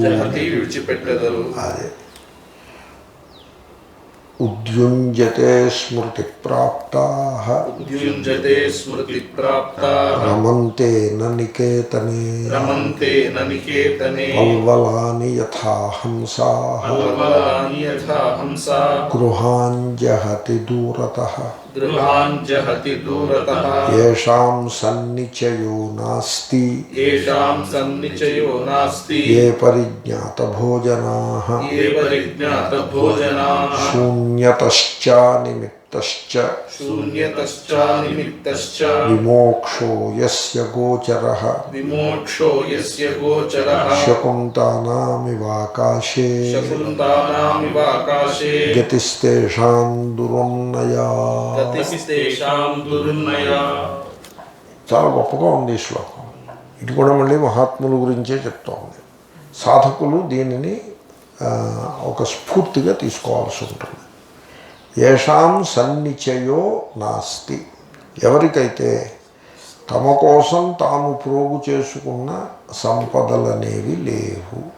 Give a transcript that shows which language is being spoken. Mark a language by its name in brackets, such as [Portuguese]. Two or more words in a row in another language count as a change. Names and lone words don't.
[Sanskrit] అదే ఉద్యుంజతే స్మృతి ప్రాప్తా రమంతే నికేతనే పల్వలాని యథా హంసాః గృహాన్ జహతి దూరతః येषां सन्निचयो नास्ति ये परिज्ञात भोजनाः शून्यतश्च निमित्तश्च विमोक्षो यस्य गोचरः शकुन्तानामिवाकाशे गतिस्तेषां दुरुन्नया. [Telugu] చాలా గొప్పగా ఉంది ఈ శ్లోకం. ఇది కూడా మళ్ళీ మహాత్ముల గురించే చెప్తా ఉంది. సాధకులు దీనిని ఒక స్ఫూర్తిగా తీసుకోవాల్సి ఉంటుంది. [Sanskrit] ఏషాం సన్నిచయో నాస్తి, [Telugu] ఎవరికైతే తమ కోసం తాము ప్రోగు చేసుకున్న సంపదలనేవి లేవు.